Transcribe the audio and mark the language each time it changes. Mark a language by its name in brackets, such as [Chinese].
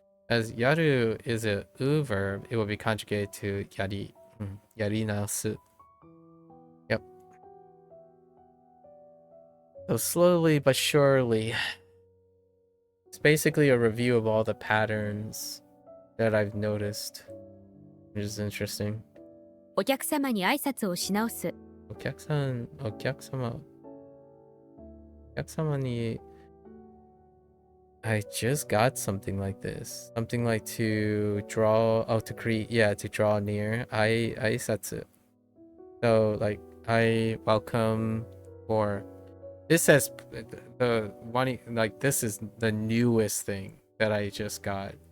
[English] As yaru is a u verb, it will be conjugated to yari. Yari naosu. Yep. So slowly but surely, it's basically a review of all the patterns that I've noticed, which is interesting. [Japanese] お客様に挨拶をし直す。お客様に [English] I just got something like this. Something like to draw, to draw near. Aisatsu. So like I welcome, or this says the one, like this is the newest thing that I just got.